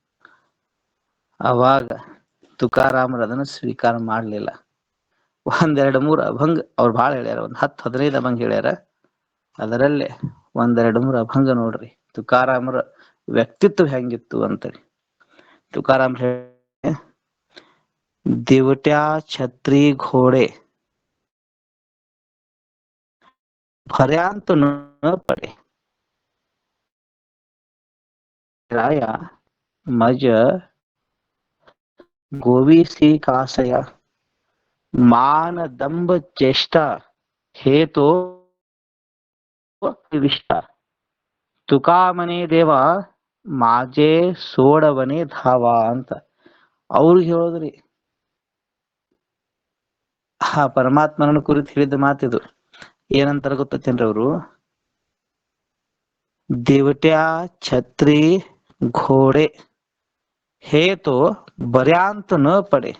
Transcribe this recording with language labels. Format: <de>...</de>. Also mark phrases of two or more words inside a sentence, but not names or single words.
<kn>ಅವಾಗ ತುಕಾರಾಮರ ಅದನ್ನ ಸ್ವೀಕಾರ ಮಾಡ್ಲಿಲ್ಲ. ಒಂದೆರಡು ಮೂರು ಅಭಂಗ ಅವ್ರು ಭಾಳ ಹೇಳ್ಯಾರ, ಒಂದ್ 10-15 ಅಭಂಗ ಹೇಳ್ಯಾರ. ಅದರಲ್ಲೇ ಒಂದೆರಡು ಮೂರು ಅಭಂಗ ನೋಡ್ರಿ, ತುಕಾರಾಮರ ವ್ಯಕ್ತಿತ್ವ ಹೆಂಗಿತ್ತು ಅಂತೇಳಿ.</kn> <mr>ತುಕಾರಾಮ್ दिवट्या छत्री घोडे भर्यांत न पडे, राया मज गोवीसी कासया, मान दंभ चेष्टा हे तो विष्टा, तुकामने देव माजे सोडवने धाव</mr> <kn>ಅಂತ ಅವ್ರಿಗೆ ಹೇಳೋದ್ರಿ. ಆ ಪರಮಾತ್ಮನ ಕುರಿತು ಹೇಳಿದ ಮಾತಿದು. ಏನಂತಾರ ಗೊತ್ತೇನ್ರಿ ಅವರು?</kn> <mr>दिवट्या छत्री घोडे हेतो बर्यांत न पडे.</mr>